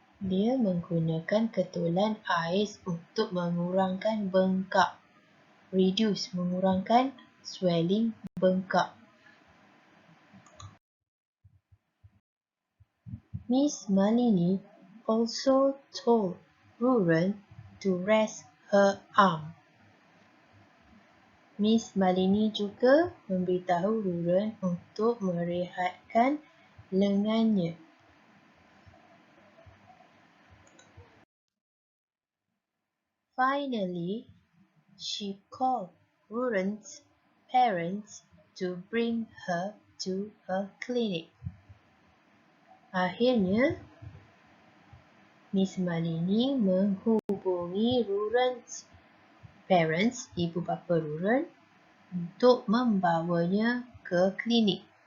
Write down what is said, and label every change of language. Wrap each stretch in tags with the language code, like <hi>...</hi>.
<ms>Dia menggunakan ketulan ais untuk mengurangkan bengkak. Reduce, mengurangkan, swelling, bengkak.</ms> <en>Miss Malini also told Ruren to rest her arm.</en> <ms>Miss Malini juga memberitahu Ruren untuk merehatkan lengannya.</ms> <en>Finally, she called Ruren's parents to bring her to a clinic.</en> <ms>Akhirnya, Miss Malini menghubungi Ruren's parents, ibu bapa Ruren, untuk membawanya ke klinik.</ms>